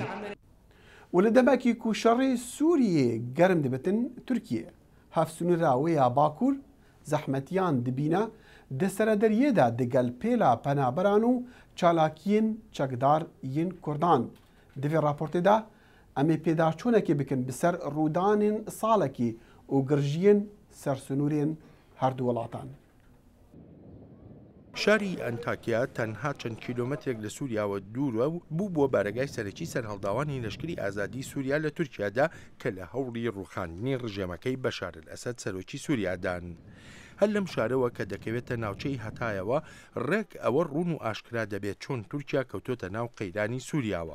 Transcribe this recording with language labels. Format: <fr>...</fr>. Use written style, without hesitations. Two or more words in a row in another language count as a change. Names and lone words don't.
<ku>û li demekî ku şerrê Sûriyê germ dibitin Tirkiye, hevsûnira wê ya Bakur zehmetiyan dibîne di serederiyê de digel pêla penaberan û çalakiyên çekdar yên Kurdan. Di vê raportê de em ê pêdaçûnekê bikin bi ser rûdanên salekî û girjiyên sersûnûrên her du welatan.</ku> <ckb>شاری ئەنتاکیا تەنها چەند کیلۆمەترێک لە سووریاوە دوورە و بوو بۆ بارگای سەرەکی سەرهەڵداوانی لەشکری ئازادی سووریا لە تورکیادا کە لە هەوڵی ڕوخاندنی ڕژێمەکەی بەشار ئەسەد سەرۆکی سووریادان. هەر لەم شارەوە کە دەکەوێتە ناوچەی هەتایەوە ڕێک ئەوە ڕوون و ئاشکرا دەبێت چۆن تورکیا کەوتۆتە ناو قەیرانی سووریاوە.</ckb>